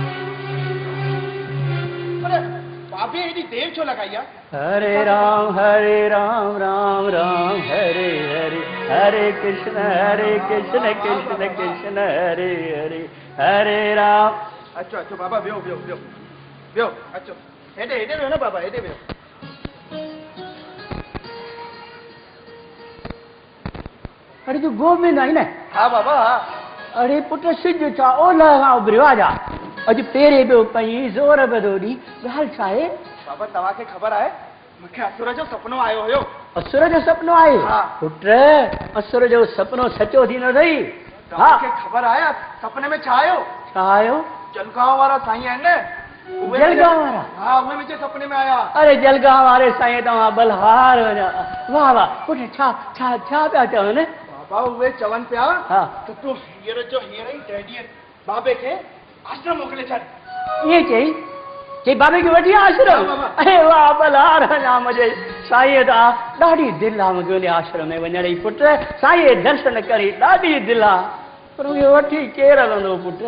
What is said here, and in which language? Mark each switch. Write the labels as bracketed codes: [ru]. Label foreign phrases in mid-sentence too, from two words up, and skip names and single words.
[sd] पर बाबे हेॾी देर छो लॻाई आहे? हरे राम राम राम हरे हरे हरे कृष्ण कृष्ण कृष्ण हरे हरे हरे राम। अचो बाबा वियो अचो हेॾे वियो न बाबा हेॾे वियो। अरे तू गोविंद आई न? हाँ बाबा अरे पुट सिज छा ओलह खां उभरियो आ जा अॼु पेरे पियो पई ज़ोर पियो थो ॾी ॻाल्हि छा आहे बाबा तव्हांखे ख़बर आहे मूंखे असुर जो सुपिनो आयो हुयो असुर जो सुपिनो आहे हा। पुट असुर जो सुपिनो सचो थींदो अथई तव्हांखे ख़बर आहे सपने में छा आयो छा आयो जलगांव वारा साईं आहिनि न उहे जलगांव वारा हा उहे मुंहिंजे सपने में आया अरे जलगांव वारे साईं तव्हां बलहार वञा वाह वाह पुट छा छा छा पिया चवनि बाबा उहे चवनि पिया हा त तूं हींअर जो हींअर ई डैडीअ बाबे खे आश्रम मोकिले छॾ ईअं चई बाबे खे वठी आश्रम हा, बाबा। अरे वाह बलहार वञा मुंहिंजे साईं तां ॾाढी दिलि आहे मूंखे उन आश्रम में वञण जी पुट साईं दर्शन करे ॾाढी दिलि आहे पर मूंखे वठी केरु हलंदो पुट